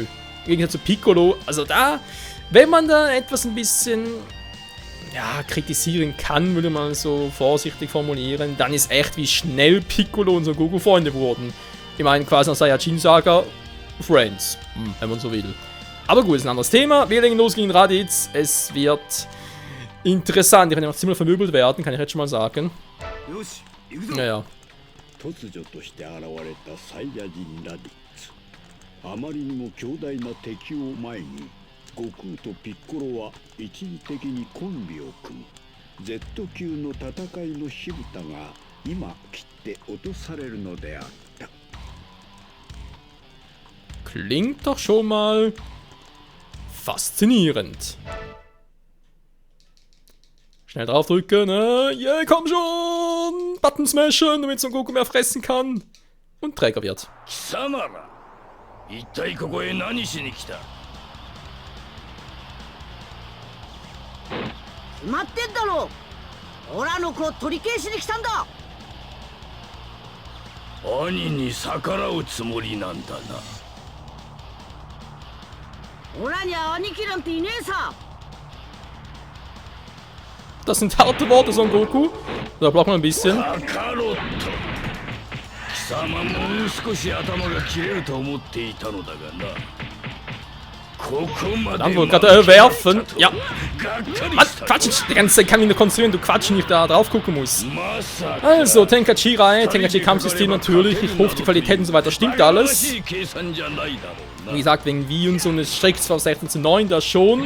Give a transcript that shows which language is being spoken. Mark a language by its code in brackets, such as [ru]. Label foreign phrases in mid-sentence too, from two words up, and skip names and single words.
[de] Im Gegensatz zu Piccolo, also da, wenn man da etwas ein bisschen, ja, kritisieren kann, würde man so vorsichtig formulieren, dann ist echt, wie schnell Piccolo und Son Goku Freunde wurden. Ich meine, quasi nach Saiyajin Saga, Friends, wenn man so will. Aber gut, ist ein anderes Thema. Wir legen los gegen Raditz. Es wird interessant. Ich kann ja noch ziemlich vermöbelt werden, kann ich jetzt schon mal sagen. Naja. [ja] 突如として現れたサイヤ人ラディッツ。あまりにも強大な敵を前に、悟空とピッコロは一時的にコンビを組む。Z 級の戦いの火蓋が今切って落とされるのであった。 [de] Klingt doch schon mal faszinierend. Schnell draufdrücken, yeah, komm schon! Button smashen, damit Son Goku mehr fressen kann. Und Träger wird. [ja] 貴様ら、一体ここへ何しに来た？決まってんだろ。オラの子を取り返しに来たんだ。兄に逆らうつもりなんだな。オラには兄貴なんていねえさ。 [de] Das sind harte Worte, Son Goku. Da braucht man ein bisschen. [ja] カカロット。貴様もう少し頭が切れると思っていたのだがな。 [de] Dann wohl gerade werfen. Ja. Mann, Quatsch, die ganze Zeit kann ich nur konzentrieren, du Quatsch, nicht da drauf gucken muss. Also, Tenkaichi-Reihe, Tenkaichi-Kampfsystem natürlich. Ich hoffe, die Qualität und so weiter stimmt alles. Wie gesagt, wegen Wii und so, eine streckt zwar auf 16:9, das schon.